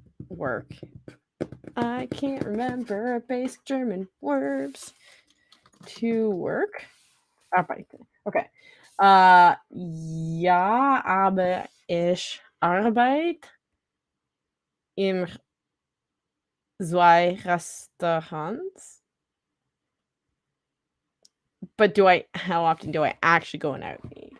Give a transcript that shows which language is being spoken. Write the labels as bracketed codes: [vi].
[en] Work. I can't remember basic German verbs. To work. Arbeiten. Okay. [de] Ja, aber ich arbeite im zwei Restaurants. [en] But how often do I actually go out and eat?